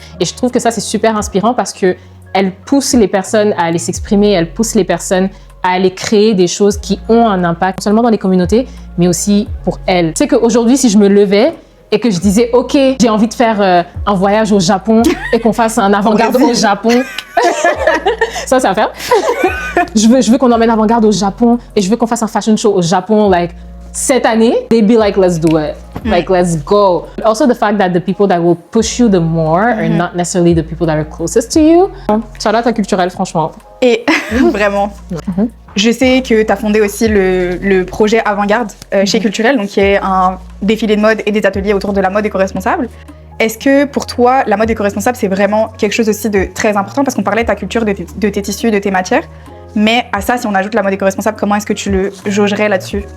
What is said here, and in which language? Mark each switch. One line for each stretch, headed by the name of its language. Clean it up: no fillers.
French: Et je trouve que ça c'est super inspirant parce que elles poussent les personnes à aller s'exprimer, elles poussent les personnes à aller créer des choses qui ont un impact, non seulement dans les communautés, mais aussi pour elles. Tu sais qu'aujourd'hui, si je me levais et que je disais « Ok, j'ai envie de faire un voyage au Japon et qu'on fasse un avant-garde au Japon. » Ça va faire. Je veux qu'on emmène avant-garde au Japon et je veux qu'on fasse un fashion show au Japon, like, cette année,
English: they'd be like, let's do it. Like, let's go. Also, the fact that the people that will push you the more are not necessarily the people that are closest to you.
French: Shout out à Culturel, franchement. Et vraiment, je sais que tu as fondé aussi le projet Avant-Garde chez Culturel, donc qui est un défilé de mode et des ateliers autour de la mode éco-responsable. Est-ce que pour toi, la mode éco-responsable, c'est vraiment quelque chose aussi de très important? Parce qu'on parlait de ta culture, de tes tissus, de tes matières. Mais à ça, si on ajoute la mode éco-responsable, comment est-ce que tu le jaugerais là-dessus?